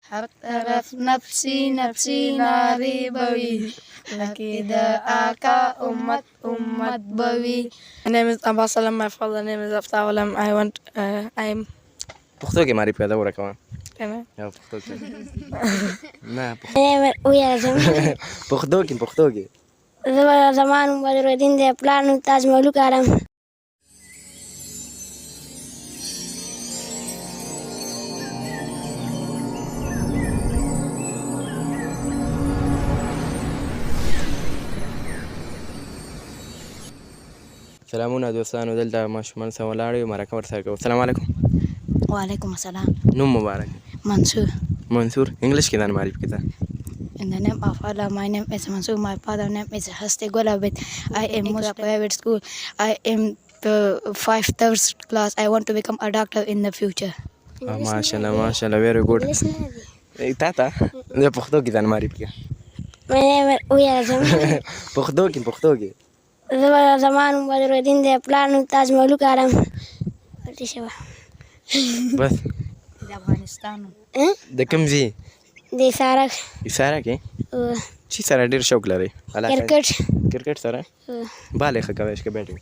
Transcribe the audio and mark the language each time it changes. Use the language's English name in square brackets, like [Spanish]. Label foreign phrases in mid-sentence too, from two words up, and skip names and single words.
[Pashto] هر طرف [Arabic] نفسي نفسي [Pashto] نارې به وي لکې د آقا امت امت به وي. [English] My name is Abbas Salam. My father name is Aftab Alam. I'm [Pashto] پښتو کې معرفي کړه ورکوه کنه یا پښتو کې نه پښتو پښتو کې زمان بدرالدین دی پلار نوم تاج ملوک عالم. سلامونه دوستانو دلته ماشومان سره ولاړ یو مرکه ورسره کوو. [Arabic] السلام علیکم. وعلیکم السلام. [Pashto] نوم مبارک. منصور. منصور. انګلیش کې ځان معرفي کړه. [English] In the name of Allah, my name is Mansoor. My father's name is Hasti Golabit. I am Muslim private school. I am the 5th class. I want to become a doctor in the future. [Pashto] ماشاءالله ماشاءالله [English] very good. [Pashto] تا زه پښتو کې ځان معرفي کړه. [English] My name is Uya Azam. [Pashto] پښتو کې زمان بدرالدین دی پلار نوم تاج ملوک عالم. بس د افغانستان د کوم ځای؟ د سارک. ایساره کې چی سره ډېر شوق لري؟ کرکټ سره بالې ښه کوی که بیټینګ؟